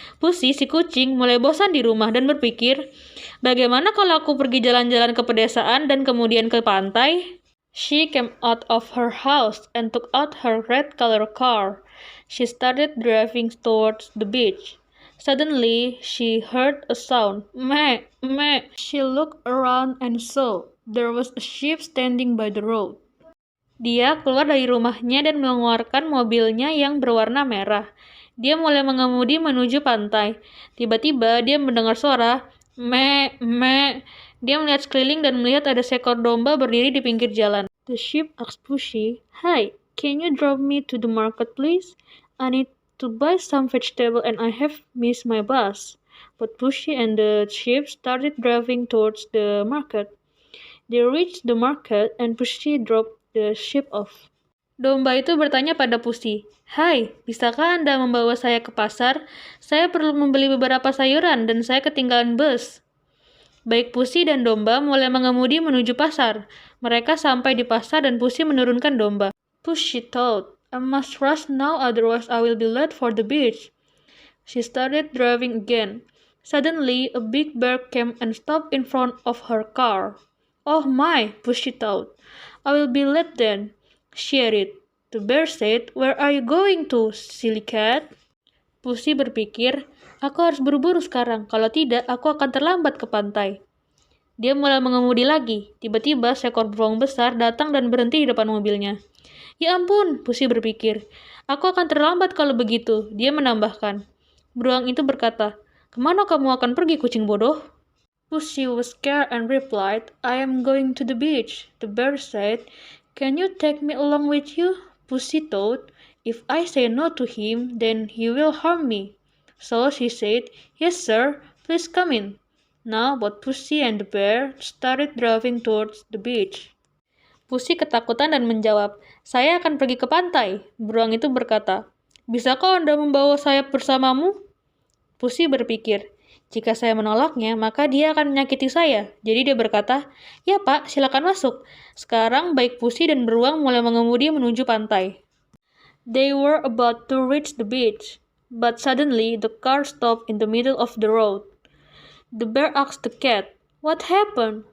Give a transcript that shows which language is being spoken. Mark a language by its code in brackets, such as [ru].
[id] Pussy, si kucing, mulai bosan di rumah dan berpikir, bagaimana kalau aku pergi jalan-jalan ke pedesaan dan kemudian ke pantai? [en] She came out of her house and took out her red-colored car. She started driving towards the beach. Suddenly, she heard a sound. Meh, meh. She looked around and saw there was a sheep standing by the road. [id] Dia keluar dari rumahnya dan mengeluarkan mobilnya yang berwarna merah. Dia mulai mengemudi menuju pantai. Tiba-tiba dia mendengar suara me, me. Dia melihat sekeliling dan melihat ada seekor domba berdiri di pinggir jalan. [en] The sheep asked Pussy, "Hi, can you drive me to the market please? I need to buy some vegetable and I have missed my bus." But Pussy and the sheep started driving towards the market. They reached the market and Pussy dropped the sheep off. [id] Domba itu bertanya pada Pussy, "Hai, bisakah Anda membawa saya ke pasar? Saya perlu membeli beberapa sayuran dan saya ketinggalan bus." Baik Pussy dan domba mulai mengemudi menuju pasar. Mereka sampai di pasar dan Pussy menurunkan domba. [en] Pussy thought, "I must rush now otherwise I will be late for the beach." She started driving again. Suddenly, a big bear came and stopped in front of her car. "Oh my," Pussy thought. "I will be late then." She added. The bear said, "Where are you going to, silly cat?" [id] Pussy berpikir, "Aku harus buru-buru sekarang, kalau tidak aku akan terlambat ke pantai." Dia mulai mengemudi lagi. Tiba-tiba seekor beruang besar datang dan berhenti di depan mobilnya. "Ya ampun," Pussy berpikir, "aku akan terlambat kalau begitu." Dia menambahkan. Beruang itu berkata, "Kemana kamu akan pergi, kucing bodoh?" [en] Pussy was scared and replied, "I am going to the beach." The bear said, "Can you take me along with you?" Pussy thought, "If I say no to him, then he will harm me." So she said, "Yes, sir, please come in." Now both Pussy and the bear started driving towards the beach. [id] Pussy ketakutan dan menjawab, "Saya akan pergi ke pantai." Beruang itu berkata, "Bisakah Anda membawa saya bersamamu?" Pussy berpikir, jika saya menolaknya, maka dia akan menyakiti saya. Jadi dia berkata, "Ya Pak, silakan masuk." Sekarang baik Pussy dan beruang mulai mengemudi menuju pantai. [en] They were about to reach the beach, but suddenly the car stopped in the middle of the road. The bear asked the cat, "What happened?